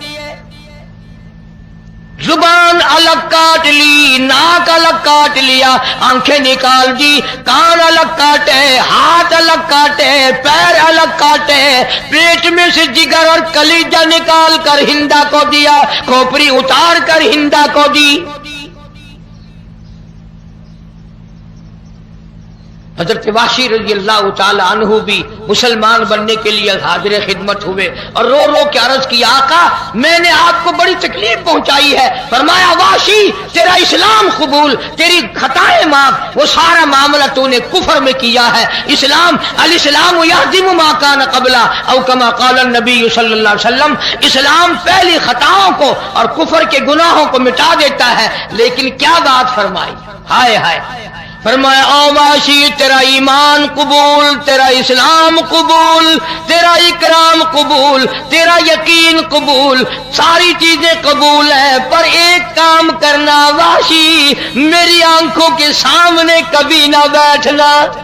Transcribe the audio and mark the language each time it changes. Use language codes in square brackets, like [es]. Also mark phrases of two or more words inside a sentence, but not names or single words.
[ur] زبان الگ کاٹ لی، ناک الگ کاٹ لیا، آنکھیں نکال دی، کان الگ کاٹے، ہاتھ الگ کاٹے، پیر الگ کاٹے، پیٹ میں سے جگر اور کلیجہ نکال کر ہندہ کو دیا، کھوپڑی اتار کر ہندہ کو دی. حضرت واشی رضی اللہ تعالی عنہ بھی مسلمان بننے کے لیے حاضر خدمت ہوئے اور رو رو کے عرض کی آقا میں نے آپ کو بڑی تکلیف پہنچائی ہے. فرمایا واشی تیرا اسلام قبول، تیری خطائیں معاف، وہ سارا معاملہ تو نے کفر میں کیا ہے. اسلام [ar] الاسلام یہدم ما کان قبلا او کما قال النبی صلی اللہ علیہ وسلم، [ur] اسلام پہلی خطاؤں کو اور کفر کے گناہوں کو مٹا دیتا ہے. لیکن کیا بات فرمائی، ہائے ہائے، فرمایا او واشی تیرا ایمان قبول، تیرا اسلام قبول، تیرا اکرام قبول، تیرا یقین قبول، ساری چیزیں قبول ہیں، پر ایک کام کرنا واشی، میری آنکھوں کے سامنے کبھی نہ بیٹھنا،